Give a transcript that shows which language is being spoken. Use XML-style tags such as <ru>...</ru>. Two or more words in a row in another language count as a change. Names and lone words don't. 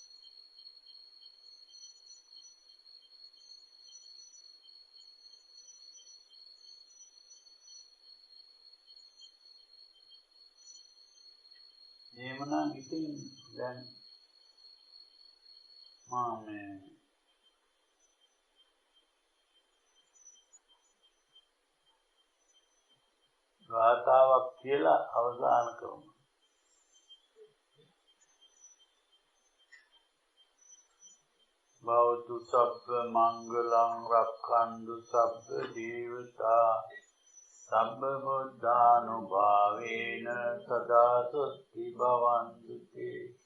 <si>එහෙමනම් ඉතින් දැන් මම ගාථාවක් කියලා අවසන් කරමු.</si> <pi>භවතු සබ්බ මංගලං රක්ඛන්තු සබ්බ දේවතා සබ්බ බුද්ධානුභාවේන සදා සොත්ති භවන්තු තේ.</pi>